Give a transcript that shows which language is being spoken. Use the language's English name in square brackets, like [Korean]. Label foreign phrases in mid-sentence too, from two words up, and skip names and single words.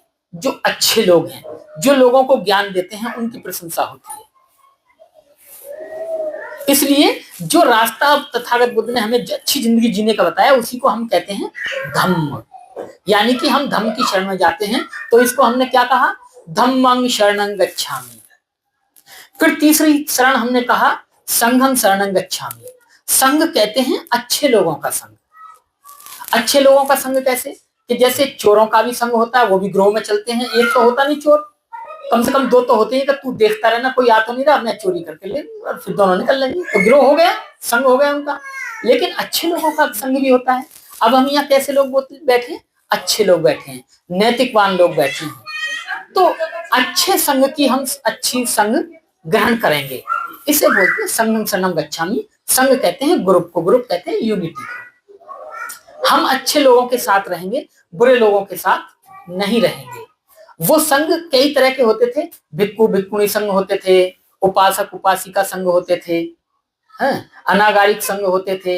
[Hindi] जो अच्छे लोग हैं, जो लोगों को ज्ञान देते हैं, उनकी प्रशंसा होती है। इसलिए जो रास्ता तथागत बुद्ध ने हमें अच्छी जिंदगी जीने का बताया, उसी को हम कहते हैं धम्म, यानी कि हम धम्म की शरण में जाते हैं। तो इसको हमने क्या कहा? [Pali] धम्मं शरणं गच्छामि। [Hindi] फिर तीसरी शरण हमने कहा [Pali] संघं शरणं गच्छामि। [Hindi] संघ कहते हैं अच्छे लोगों का संघ। अच्छे लोगों का संघ कैसे? कि जैसे चोरों का भी संघ होता है, वो भी ग्रोह में चलते हैं। एक तो होता नहीं चोर, कम से कम 2 तो होते हैं कि तू देखता रहना, कोई आ तो नहीं रहा, मैं चोरी करके ले, और फिर दोनों निकल लेंगे, तो ग्रोह हो गया, संघ हो गया उनका। लेकिन अच्छे लोगों का संघ भी होता है। अब हम यहाँ कैसे लोग बैठे? अच्छे लोग बैठे हैं, नैतिकवान लोग बैठे हैं। तो अच्छे संघ की हम अच्छी संघ ग्रहण करेंगे, इसे बोलते हैं [Pali] संघं शरणं गच्छामि। [Hindi] संघ कहते हैं ग्रुप को, ग्रुप कहते हैं यूनिटी। हम अच्छे लोगों के साथ रहेंगे, बुरे लोगों के साथ नहीं रहेंगे। वो संघ कई तरह के होते थे। भिक्खु भिक्खुणी संघ होते थे, उपासक उपासिका संघ होते थे, अनागारिक संघ होते थे।